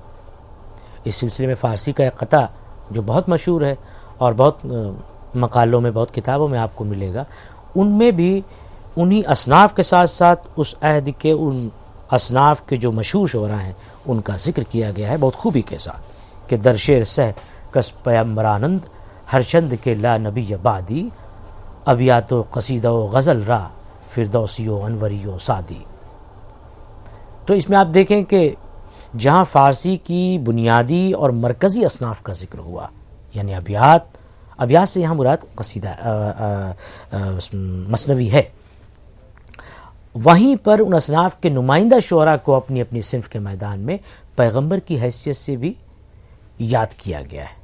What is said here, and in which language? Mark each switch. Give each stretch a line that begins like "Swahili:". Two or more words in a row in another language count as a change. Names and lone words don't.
Urdu: اس سلسلے میں فارسی کا ایک قطع جو بہت مشہور ہے اور بہت مقالوں میں، بہت کتابوں میں آپ کو ملے گا، ان میں بھی انہی اصناف کے ساتھ ساتھ اس عہد کے ان اصناف کے جو مشہور شعراء ہیں ان کا ذکر کیا گیا ہے بہت خوبی کے ساتھ کہ
Persian: در شعر سہ کس پیمبرانند ہر چند کے
Arabic: لا نبی بعدی،
Persian: ابیات و قصیدہ و غزل را فردوسی و انوری و سعدی۔
Urdu: تو اس میں آپ دیکھیں کہ جہاں فارسی کی بنیادی اور مرکزی اصناف کا ذکر ہوا، یعنی ابیات سے یہاں مراد قصیدہ مثنوی ہے، وہیں پر ان اصناف کے نمائندہ شعراء کو اپنی اپنی صنف کے میدان میں پیغمبر کی حیثیت سے بھی یاد کیا گیا ہے۔